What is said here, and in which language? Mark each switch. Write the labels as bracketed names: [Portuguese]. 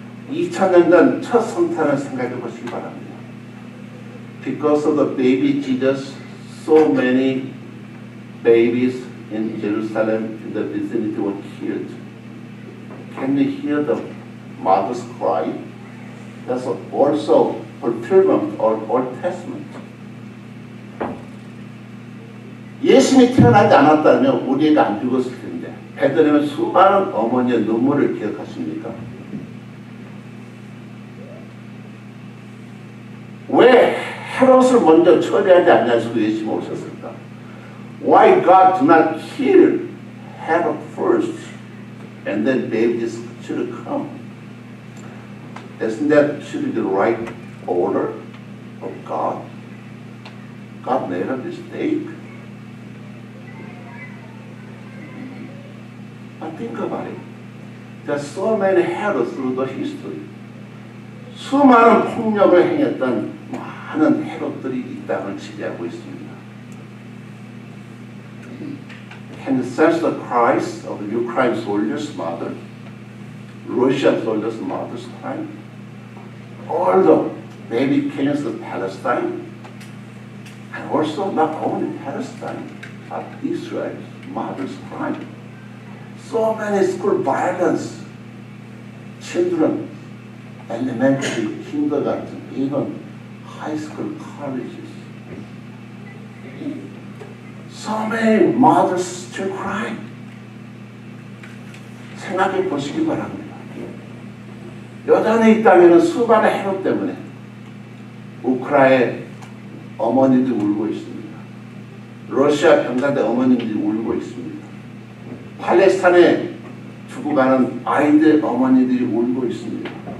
[Korean] 2000년 전 첫 성탄을 생각해 보시기 바랍니다. [English] Because of the baby Jesus, so many babies in Jerusalem in the vicinity were killed. Can you hear the mother's cry? That's also fulfillment of Old Testament. [Korean] 예수님이 태어나지 않았다면 우리가 안 죽었을 텐데, 베들레헴의 수많은 어머니의 눈물을 기억하십니까? 왜 헤롯을 먼저 처리하지 않냐고 예수님이 오셨을까? [English] Why God do not kill Herod first and then babies should come? Isn't that should be the right order of God? God made a mistake. But think about it. There are so many Herods through the history. [Korean] 수많은 폭력을 행했던 많은 헤롯들이 이 땅을 지배하고 있습니다. [English] Can you sense the cries of the Ukraine soldiers' mother, Russian soldiers' mother's cry? All the baby killings of Palestine, and also not only Palestine, but Israel's mother's cry. So many school violence, children, elementary, kindergarten, even high school, colleges. So many mothers still cry. [Korean] 생각해 보시기 바랍니다. 여전히 이 땅에는 수많은 헤롯 때문에 우크라이나의 어머니들이 울고 있습니다. 러시아 병사대 어머니들이 울고 있습니다. 팔레스타인에 죽어가는 아이들 어머니들이 울고 있습니다.